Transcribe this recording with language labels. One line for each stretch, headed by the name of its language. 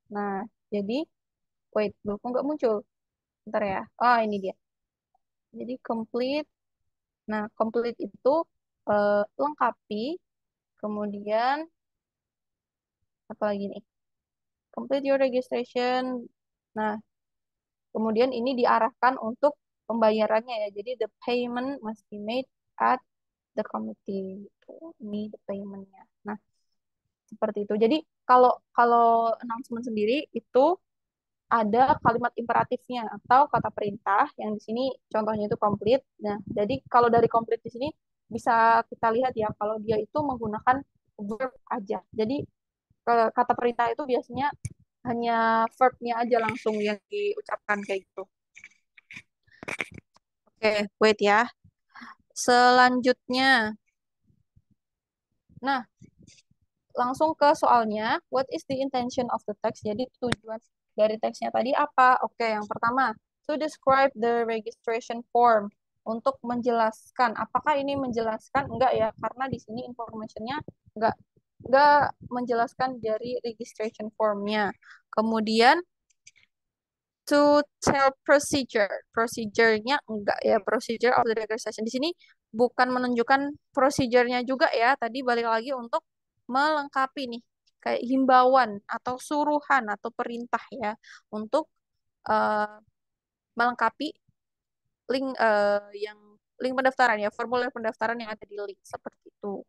Indonesian: Nah, jadi wait, belum kok nggak muncul. Bentar ya. Oh, ini dia. Jadi complete. Nah, complete itu lengkapi. Kemudian apa lagi nih?
English: Complete your registration.
Indonesian: Nah, kemudian ini diarahkan untuk pembayarannya ya.
English: Jadi the payment must be made at the committee.
Indonesian: Gitu. Ini the paymentnya. Nah, seperti itu. Jadi kalau kalau announcement sendiri itu ada kalimat imperatifnya atau kata perintah yang di sini contohnya itu complete. Nah, jadi kalau dari complete di sini bisa kita lihat ya kalau dia itu menggunakan verb aja. Jadi kata perintah itu biasanya hanya verbnya aja langsung yang diucapkan kayak gitu. Oke, wait ya. Selanjutnya, nah langsung ke soalnya.
English: What is the intention of the text?
Indonesian: Jadi tujuan dari teksnya tadi apa? Oke, yang pertama,
English: to describe the registration form.
Indonesian: Untuk menjelaskan, apakah ini menjelaskan? Enggak ya, karena di sini informationnya enggak enggak menjelaskan dari registration formnya.
English: Kemudian to tell procedure.
Indonesian: Procedure-nya enggak ya,
English: procedure of the registration.
Indonesian: Di sini bukan menunjukkan procedure-nya juga ya. Tadi balik lagi untuk melengkapi nih kayak himbauan atau suruhan atau perintah ya untuk eh, melengkapi link yang link pendaftaran ya, formulir pendaftaran yang ada di link seperti itu.